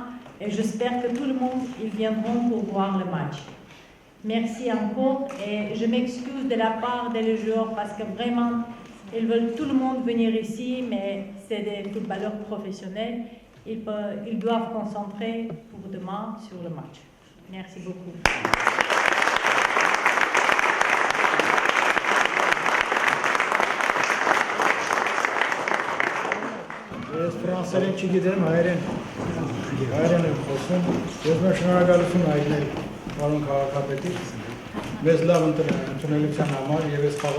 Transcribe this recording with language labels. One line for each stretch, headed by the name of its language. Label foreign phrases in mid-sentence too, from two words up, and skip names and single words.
French: Et j'espère que tout le monde ils viendront pour voir le match. Merci encore et je m'excuse de la part des joueurs parce que vraiment, ils veulent tout le monde venir ici, mais c'est des footballeurs professionnels. ils doivent concentrer pour demain sur le match. Merci beaucoup.
Armenian: Ես ֆրանսերեն չգիտեմ, հայերեն եմ խոսում։ Ես մեր շնորհակալություն հայտնել պարոն քաղաքապետին մեզ լավ ընդունելության համար եւ այս խաղը